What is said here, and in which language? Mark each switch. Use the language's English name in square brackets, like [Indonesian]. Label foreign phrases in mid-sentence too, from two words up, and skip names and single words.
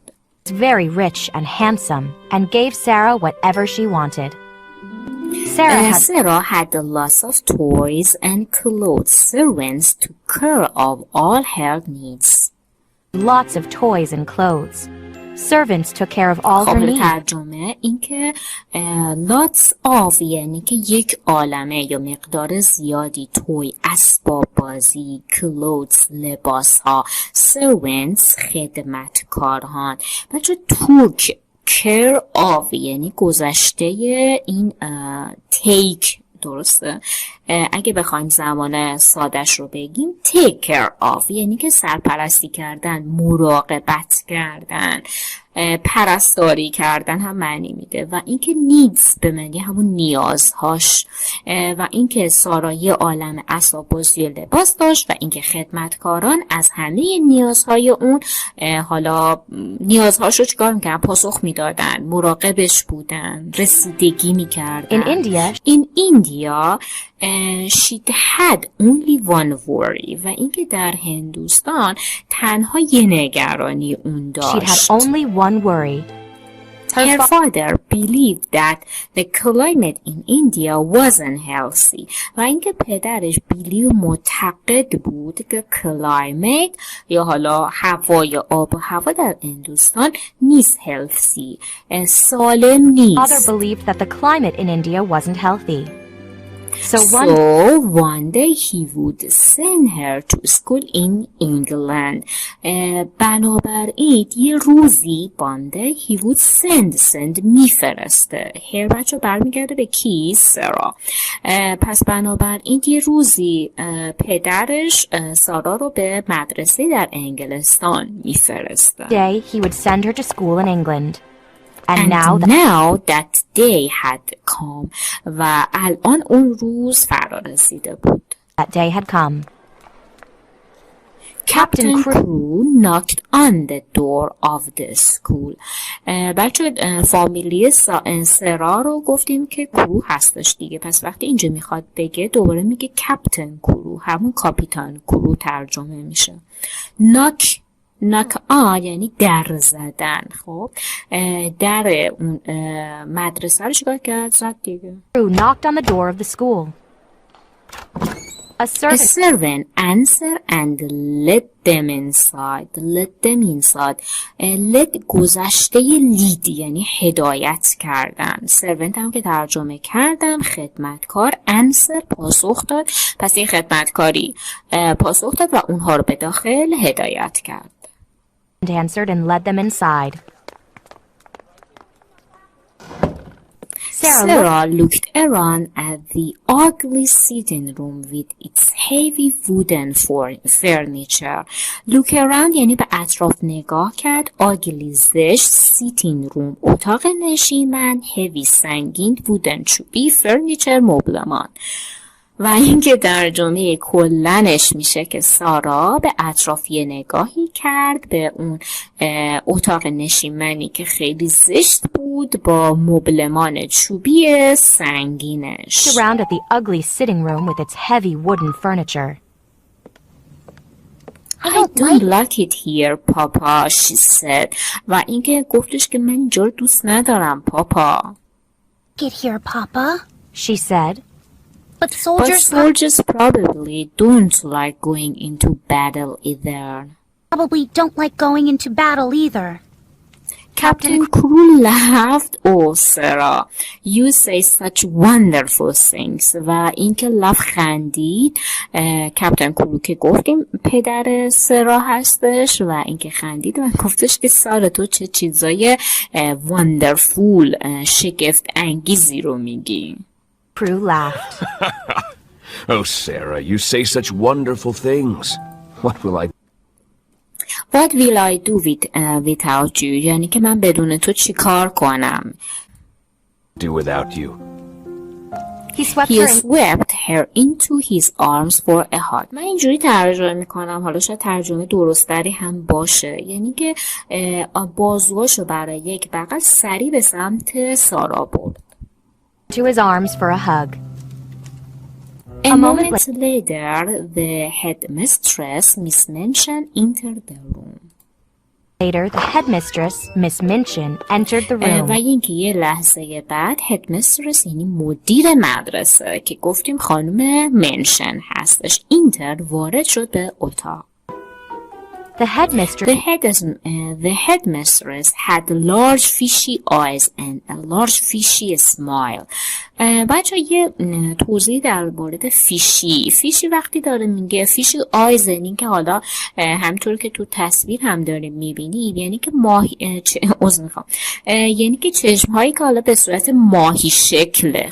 [English] very rich and handsome and gave Sarah whatever she wanted. Sarah had lots of toys and clothes, servants took care of all her needs. Lots of toys and clothes. Servants took care of all her needs. [Persian] ترجمه این که [English] lots of [Persian] یعنی که یک عالمه یا مقدار زیادی، توی اسباب بازی، clothes لباس ها، servants خدمتکاران. بچه [English] took care of [Persian] یعنی گذشته این take، درسته؟ اگه بخوایم زمان سادش رو بگیم [English] take care of [Persian] یعنی که سرپرستی کردن، مراقبت کردن. پرستاری کردن هم معنی میده و اینکه needs به معنی همون نیازهاش و اینکه سارا یه عالم اسباب بازی و لباس داشت و اینکه خدمتکاران از همه نیازهای اون حالا نیازهاش رو چیکار میکردن؟ پاسخ میدادن، مراقبش بودن، رسیدگی میکردن. [English] In India she had only one worry [Persian] و اینکه در هندوستان تنها یه نگرانی اون داشت. [English] She'd had only one worry. Her father believed that the climate in India wasn't healthy و اینکه پدرش معتقد بود که climate یا حالا هوا یا آب و هوا در هندوستان نیست healthy، سالم نیست. Father believed that the climate in India wasn't healthy. So one day he would send her to school in England. [Persian] بنابراین یه روزی [English] one day he would send [Persian] میفرسته. her بچه برمیگرده به کی؟ سارا. پس بنابراین یه روزی پدرش سارا رو به مدرسه در انگلستان میفرسته. [English] Day he would send her to school in England. And now that day had come [Persian] و الان اون روز فرا رسیده بود. [English] That day had come. Captain Kuru knocked on the door of the school. [Persian] بچه فامیلی سارا رو گفتیم که کرو هستش دیگه، پس وقتی اینجا میخواد بگه دوباره میگه کپتن کرو، همون کاپیتان کرو ترجمه میشه. [English] knock on [Persian] یعنی در زدن. خب در اون مدرسه رو چیکار کرد؟ زد دیگه. [English] Kuru knocked on the door of the school. A servant answered and led them inside. [Persian] led گذشته لید یعنی هدایت کردن. servant هم که ترجمه کردم خدمتکار، answer پاسخ داد، پس این خدمتکاری پاسخ داد و اونها رو به داخل هدایت کرد. [English] answered and led them inside. Sarah looked around at the ugly sitting room with its heavy wooden furniture. Look around [Persian] یعنی به اطراف نگاه کرد. ugly زشت، [English] sitting room [Persian] اتاق نشیمن، heavy سنگین، wooden چوبی، furniture مبلمان. و اینکه ترجمه کلنش میشه که سارا به اطرافی نگاهی کرد به اون اتاق نشیمنی که خیلی زشت بود با مبلمان چوبی سنگینش. [English] Around at the ugly sitting room with its heavy wooden furniture. I don't like it here, Papa, she said. [Persian] و اینکه گفتش که من اینجا رو دوست ندارم پاپا. [English] Get here, Papa, she said. But soldiers probably don't like going into battle either. Probably don't like going into battle either. Captain Kuru laughed. Oh, Sarah, you say such wonderful things. [Persian] و اینکه لبخندید. کپتن کرو که گفتیم پدر سارا هستش و اینکه خندید و گفتش که سارا تو چه چیزای wonderful شگفت انگیزی رو میگی. [English] Kuru laughed. Oh, Sarah, you say such wonderful things. What will I do without you? [Persian] یعنی که من بدون تو چی کار کنم؟ [English] do without you? He swept her into his arms for a hug. [Persian] من اینجوری ترجمه میکنم، حالا شاید ترجمه درستری هم باشه، یعنی که بازوهاشو برای یک بغل سریع به سمت سارا برد. [English] To his arms for a hug. A moment later, the headmistress, Miss Minchin, entered the room. Later, the headmistress, Miss Minchin, entered the room. [Persian] و اینکه یه لحظه بعد headmistress یعنی مدیر مدرسه که گفتیم خانم منشن هستش، entered وارد شد به اتاق. [English] The headmistress had large fishy eyes and a large fishy smile. [Persian] بچه یه توضیح در مورد فیشی وقتی داره میگه [English] fishy eyes [Persian] یعنی که حالا همطور که تو تصویر هم داریم میبینید یعنی که یعنی که چشمهایی که حالا به صورت ماهی شکله.